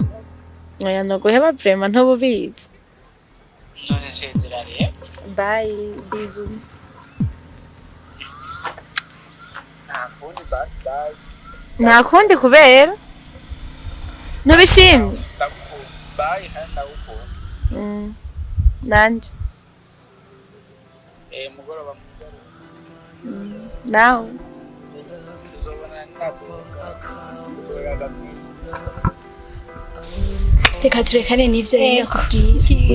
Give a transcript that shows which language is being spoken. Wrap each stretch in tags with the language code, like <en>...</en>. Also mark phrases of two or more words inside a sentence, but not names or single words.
<rn>Oya noguheba vraiment ntububizi. None sezera rero. Bye. Bizu. Bye. Nta kundi kubera ntubishimye. Bye kandi ndagukunda. Nanje. Mugoroba. Nawe. Reka turekane n'ivyo rero nakubwiye.</rn>